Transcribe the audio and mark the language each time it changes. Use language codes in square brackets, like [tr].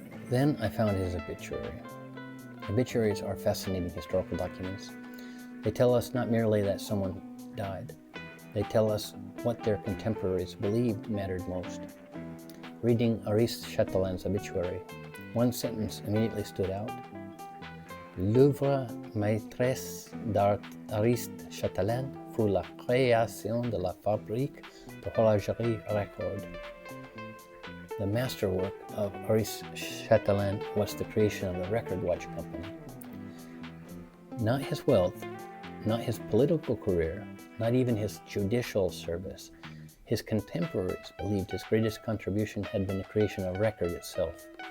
[en] Then I found his obituary. Obituaries are fascinating historical documents. They tell us not merely that someone died. They tell us what their contemporaries believed mattered most. Reading Ariste Châtelain's obituary, one sentence immediately stood out. [fr] L'œuvre maîtresse d'Ariste Châtelain fut la création de la fabrique de horologerie Record. [en] The masterwork of Ariste Châtelain was the creation of the Record Watch Company. Not his wealth, not his political career, not even his judicial service. His contemporaries believed his greatest contribution had been the creation of Record itself.